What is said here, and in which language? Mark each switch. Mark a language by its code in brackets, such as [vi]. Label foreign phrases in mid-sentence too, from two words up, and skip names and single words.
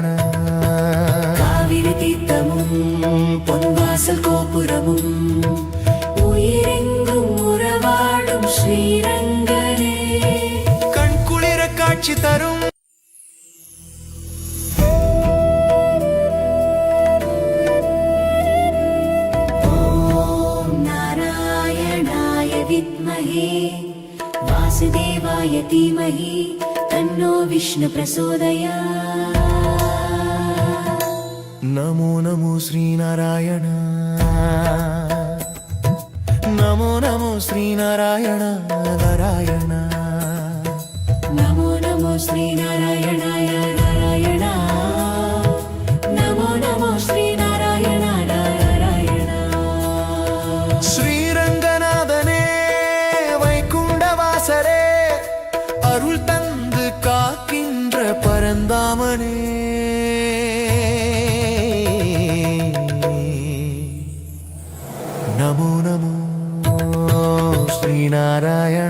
[ta] காவிரி தீர்த்தமும் பொன்வாசல் கோபுரமும் உயிரெங்கும் உறவாடும் ஸ்ரீரங்கனே, கண்குளிர காட்சி தரும் [sa] ॐ नारायणाय विद्महे वासुदेवाय धीमहि तन्नो विष्णु प्रचोदयात्। नमो नमो श्रीनारायण, नमो नमो श्रीनारायण नारायण, नमो नमो श्रीनारायणाय नारायण, नमो नमो श्रीनारायण नारायण। [ta] ஸ்ரீரங்கநாதனே வைகுண்டவாசரே அருள் தந்து காக்கின்ற பரந்தாமனே, [sa] नमो नमो श्रीनारायण.